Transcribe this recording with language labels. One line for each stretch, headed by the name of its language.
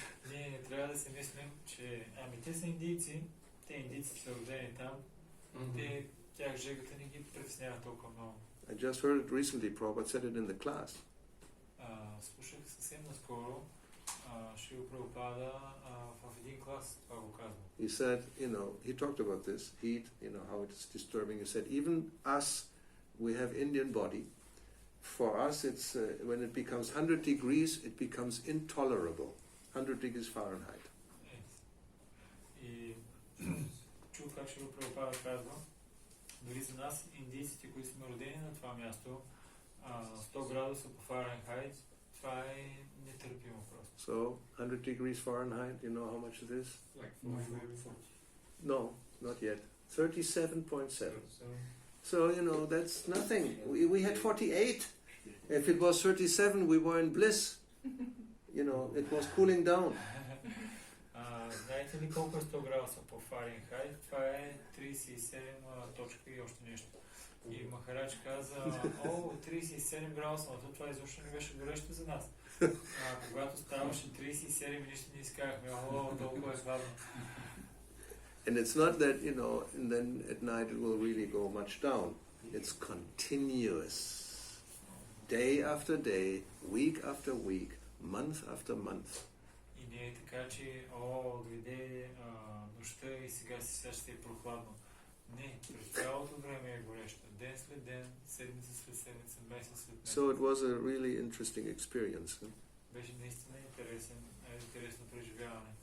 Bulgarian: Ние не трябва да си мислим, че те са индийци, те индийци са родени там, тях жегата не ги притеснява толкова много.
English: I just heard it recently. Prabhupada said it in the class.
Bulgarian: Слушах съвсем наскоро Шрила Прабхупада в един клас това го казва.
English: He said, he talked about this heat, how it's disturbing. He said, even us, we have Indian body. For us, it's when it becomes 100 degrees, it becomes intolerable. 100 degrees Fahrenheit.
Bulgarian: И чух как Шрила Прабхупада казва, дори за нас, индийците, които сме родени на това място, 100 градуса по Фаренхайт, това е нетърпимо просто.
English: So, 100 degrees Fahrenheit, you know how much it is? Like 40. No, not yet. 37.7. So, that's nothing. We had 48. If it was 37, we were in bliss. It was cooling down.
Bulgarian: Знаете ли колко е 100 градуса по Фаренхайт? Това е 37 точка и още нещо. И Махарадж каза, 37 градуса, но това изобщо не беше горещо за нас. Когато ставаше 37, нищо не изкарахме, толкова е хладно.
English: And it's not that, and then at night it will really go much down. It's continuous. day after day, week after week, month after month.
Bulgarian: И не е така, че дойде нощта и сега ще е прохладно. Не, през цялото време е горещо. Ден след ден, седмица след седмица, месец след месец.
English: So it was a really interesting experience. Huh?
Bulgarian: Беше наистина интересно преживяване.